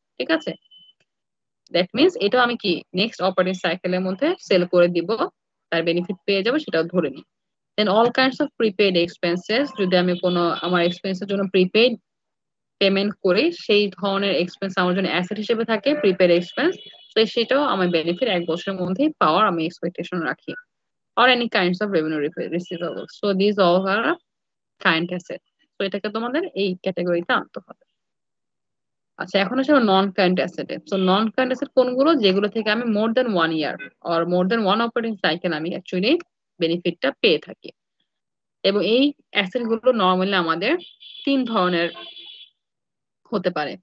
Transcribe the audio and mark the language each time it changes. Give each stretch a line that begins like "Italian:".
Bangla: ঠিক আছে,
English: that means
Bangla: এটা আমি কি নেক্সট অপারেটিং সাইকেলের মধ্যে সেল করে দিব, তার বেনিফিট পেয়ে যাবো সেটাও ধরে নিই।
English: then all kinds of prepaid expenses,
Bangla: যদি আমি কোনো আমার এক্সপেন্সের জন্য প্রিপেইড পেমেন্ট করি সেই ধরনের এক্সপেন্স আমার জন্য অ্যাসেট হিসেবে থাকে প্রিপেড এক্সপেন্স, তো সেটাও আমার বেনিফিট 1 বছরের মধ্যেই পাওয়ার আমি এক্সপেকটেশন রাখি।
English: or any kinds of revenue receivables, so these all are current asset।
Bangla: তো এটাকে তোমাদের এই ক্যাটাগরিতে আনতে হবে। আচ্ছা, এখন আসলে নন কারেন্ট অ্যাসেট। তো নন কারেন্ট অ্যাসেট কোনগুলো, যেগুলো থেকে আমি
English: more than 1 year or more than 1 operating cycle
Bangla: আমি অ্যাকচুয়ালি বেনিফিটটা পেয়ে থাকি। এবং এই অ্যাসেট গুলো নর্মালি আমাদের 3 ধরনের হতে পারে।